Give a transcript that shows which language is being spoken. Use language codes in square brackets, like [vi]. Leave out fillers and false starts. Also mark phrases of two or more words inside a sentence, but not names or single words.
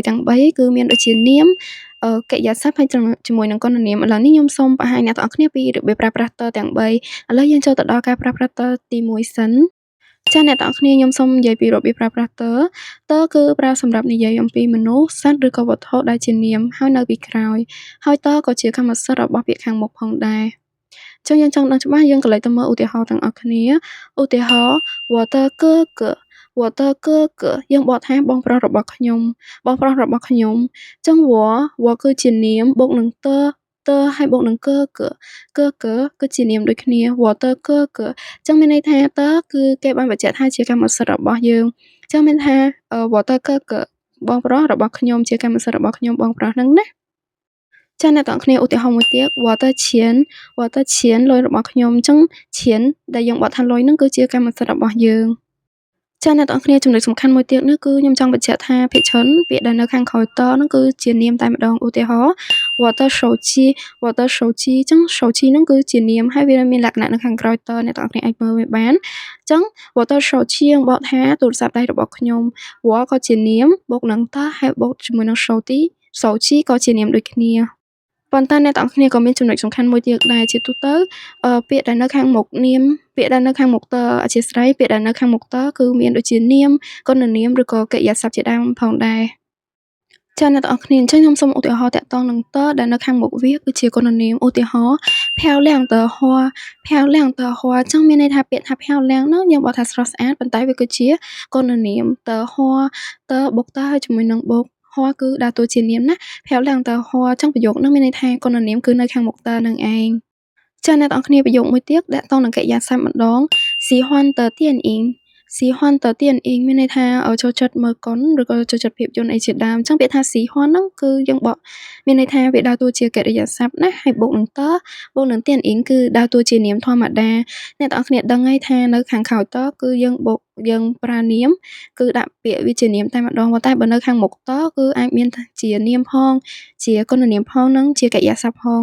[km] ទាំង3គឺមានដូចជានាមកិរិយាសព្ទហើយជាមួយនឹងគុណនាមឥឡូវនេះខ្ញុំសូមបង្ហាញអ្នកទាំងអស់គ្នាពីរបៀបប្រើប្រាស់តទាំង3ឥឡូវយើងចូលទៅដល់ការប្រើប្រាស់តទី1សិនចាអ្នកទាំងអស់គ្នាខ្ញុំសូមនិយាយពីរបៀបប្រើប្រាស់តគឺប្រើសម្រាប់និយាយអំពីមនុស្សសត្វឬក៏វត្ថុដែលជានាមហើយនៅពីក្រោយហើយតក៏ជាកម្មសិទ្ធិរបស់ពាក្យខាង មុខផងដែរចឹងយើងចង់ដឹងច្បាស់យើងក៏លេចទៅមើលឧទាហរណ៍ទាំងអស់គ្នាឧទាហរណ៍ [zh] 我的哥哥 [km] យើងបកថាបងប្រុសរបស់ខ្ញុំចឹងវគឺជានាមបូកនឹងតហើយបូកនឹង哥哥គឺជានាមដូចគ្នា [zh] 我的哥哥 [km] ចឹងមានន័យថាតគឺគេ បានបញ្ជាក់ថាជាកម្មសិទ្ធិរបស់យើងចឹងមានថា [zh] 我的哥哥 [km] បងប្រុសរបស់ខ្ញុំជាកម្មសិទ្ធិរបស់ខ្ញុំបងប្រុសហ្នឹងណាចាអ្នកទាំងគ្នាឧទាហរណ៍មួយទៀត [zh] 我的钱 [km] លុយរបស់ខ្ញុំអញ្ចឹង钱 ដែលយើងបកថាលុយហ្នឹងគឺជាកម្មសិទ្ធិរបស់យើងចាអ្នកទាំងគ្នាចំណុចសំខាន់មួយទៀតនោះគឺខ្ញុំចង់បញ្ជាក់ថាភាគច្រើនពាក្យដែលនៅខាងក្រោយតហ្នឹងគឺជានាម តែម្ដងឧទាហរណ៍ [zh] 我的手机 [km] អញ្ចឹង手机ហ្នឹងគឺជានាមហើយវាមានលក្ខណៈនៅខាងក្រោយតអ្នកទាំងគ្នាអាចមើលវាបានអញ្ចឹង [zh] 我的手机 [km] យើងបកថាទូរស័ព្ទដៃរបស់ខ្ញុំ我ក៏ជានាមបូកនឹងតហើយបូកជាមួយនឹង手机ក៏ជានាមដូចគ្នាប៉ុន្តែអ្នកទាំងអស់គ្នាក៏មានចំណុចសំខាន់មួយទៀតដែរជាទូទៅពាក្យដែលនៅខាងមុខនាមពាក្យដែលនៅខាងមុខតអធ្យាស្រ័យពាក្យដែលនៅខាងមុខតគឺមានដូចជានាមគុណនាមឬក៏កិរិយាសព្ទជាដើមផងដែរ ចាអ្នកទាំងអស់គ្នាអញ្ចឹងខ្ញុំសូមឧទាហរណ៍តាក់ទងនឹងតដែលនៅខាងមុខវាគឺជាគុណនាមឧទាហរណ៍ [zh] 漂亮的花漂亮的花 [km] អញ្ចឹងមានន័យថាពាក្យថា漂亮ហ្នឹងយើងបកថាស្រស់ស្អាតប៉ុន្តែវាគឺជាគុណនាម [zh] 的花的 [km] បុកតហើយជាមួយនឹងបុកហွာគឺដើរតួជានាមណា [zh] 漂亮的花 [km] អញ្ចឹងប្រយោគហ្នឹងមានន័យថាគុណនាមគឺនៅខាងមុខតនឹងឯងចាអ្នកទាំងអស់ គ្នាប្រយោគមួយទៀតតាក់ទងនឹងកិរិយាសព្ទម្ដង [zh] 喜欢的电影喜欢的电影 [km] មានន័យថាចូលចិត្តមើលកុនឬក៏ចូលចិត្តភាពយន្តអីជាដើមអញ្ចឹងពាក្យថា喜欢ហ្នឹងគឺយើងបកមានន័យថាវាដើរតួជាកិរិយាសព្ទណាហើយបូកនឹងតបូកនឹង电影គឺដើរតួជានាមធម្មតាអ្នកទាំងអស់គ្នាដឹងហើយថានៅខាងក្រោយតគឺយើងបូកយើងប្រើនាមគឺដាក់ពាក្យវាជានាមតែម្ដងប៉ុន្តែបើនៅខាងមុខតគឺអាចមានជានាមផងជាគុណនាមផងនិងជាកិរិយាសព្ទផង